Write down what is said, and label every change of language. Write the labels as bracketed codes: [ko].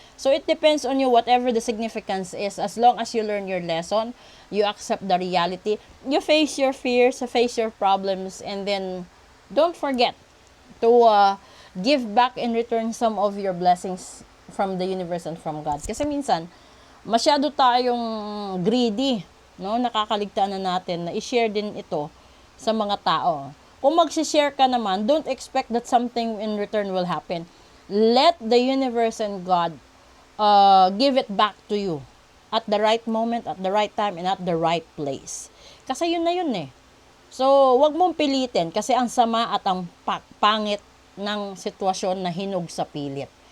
[en] So, it depends on you, whatever the significance is. As long as you learn your lesson, you accept the reality, you face your fears, face your problems, and then, don't forget to give back in return some of your blessings from the universe and from God. [tl] Kasi minsan, masyado tayong greedy, no? Nakakaligtaan na natin na i-share din ito sa mga tao. Kung mag-share ka naman, [en] don't expect that something in return will happen. Let the universe and God give it back to you at the right moment, at the right time, and at the right place. [tl] Kasi yun na yun eh. So, wag mong pilitin kasi ang sama at ang pangit ng sitwasyon na hinog sa pilit.